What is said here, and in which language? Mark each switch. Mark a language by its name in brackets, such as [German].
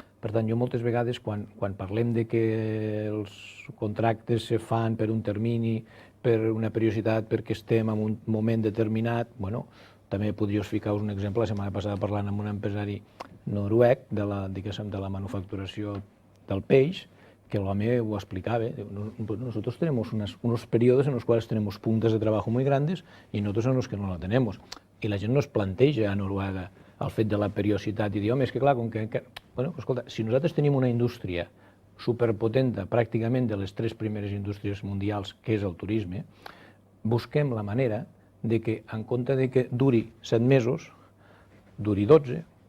[Catalan] Per tant, jo moltes vegades, quan parlem de que els contractes se fan per un termini, per una periodicitat, perquè estem en un moment determinat, també podríeu ficar-vos un exemple. La setmana passada parlant amb un empresari noruec de la manufacturació del peix, que l'home ho explicaba. [Spanish] Nosotros tenemos unos periodos en los cuales tenemos puntas de trabajo muy grandes y nosotros en los que no la tenemos. [Catalan] I la gent no es planteja a Noruega el fet de la periodicitat i dir, home, és que clar, escolta, si nosaltres tenim una indústria superpotenta, pràcticament de les 3 primeres indústries mundials, que és el turisme, busquem la manera de que, en compte de que duri 7 mesos, duri 12,